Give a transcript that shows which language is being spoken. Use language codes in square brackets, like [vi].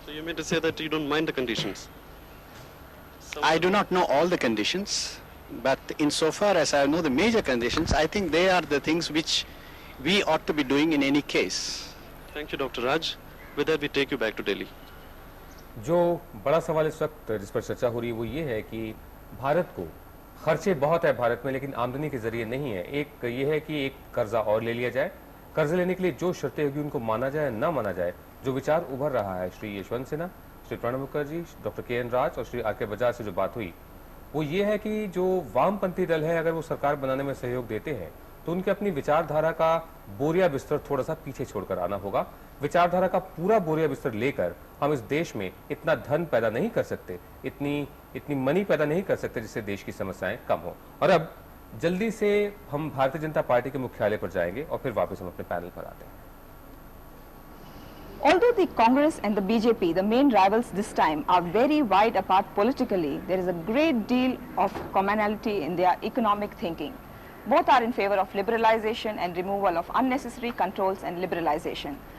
[en] So you mean to say that you don't mind the conditions? I do not know all the conditions, but insofar as I know the major conditions, I think they are the things which we ought to be doing in any case. Thank you, Dr. Raj. with that we take you back to Delhi. [hi] जो बड़ा सवाल इस वक्त जिस पर चर्चा हो रही है वो ये है कि भारत को खर्चे बहुत है भारत में, लेकिन आमदनी के जरिए नहीं है। एक ये है कि एक कर्जा और ले लिया जाए, कर्ज लेने के लिए जो शर्तें होगी उनको माना जाए ना माना जाए। जो विचार उभर रहा है श्री यशवंत सिन्हा, श्री प्रणब मुखर्जी, डॉक्टर के.एन. राज और श्री आर.के. बजाज से जो बात हुई वो ये है कि जो वामपंथी दल है अगर वो सरकार बनाने में सहयोग देते हैं तो उनके अपनी विचारधारा का बोरिया बिस्तर थोड़ा सा पीछे छोड़कर आना होगा। विचारधारा का पूरा बोरिया बिस्तर लेकर हम इस देश में इतना धन पैदा नहीं कर सकते, इतनी मनी पैदा नहीं कर सकते जिससे देश की समस्याएं कम हो। और अब जल्दी से हम भारतीय जनता पार्टी के मुख्यालय पर जाएंगे और फिर वापस हम अपने पैनल पर आते हैं। [en] Although the Congress and the BJP, the main rivals this time, are very wide apart politically, there is a great deal of commonality in their economic thinking. Both are in favor of liberalization and removal of unnecessary controls and liberalization.